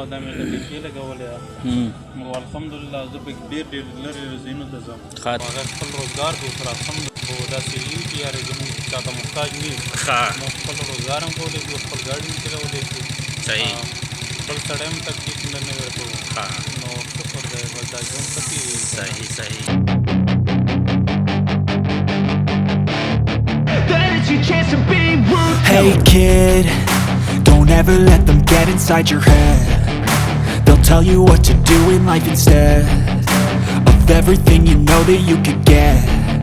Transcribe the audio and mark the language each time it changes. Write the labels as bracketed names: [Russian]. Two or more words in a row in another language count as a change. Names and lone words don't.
[Pashto] دا مې ته ټینکۍ لګولې ده او الحمدلله زه پکې ډېر لرې ځایونو ته ځم. هغه خپل روزګار به ورسره الحمدلله داسې وي چې یارې زموږ چا ته محتاج نه یو. موږ خپل روزګار هم کولی شو، خپل ګاډي هم چلولی شو. صحیح. بل سړی هم تکلیف نه ورته و. نو شکر دی بس دا ژوند ښه تېرېږي. صحیح. [English] Hey kid, don't ever let them get inside your head. They'll tell you what to do in life instead of everything you know that you could get.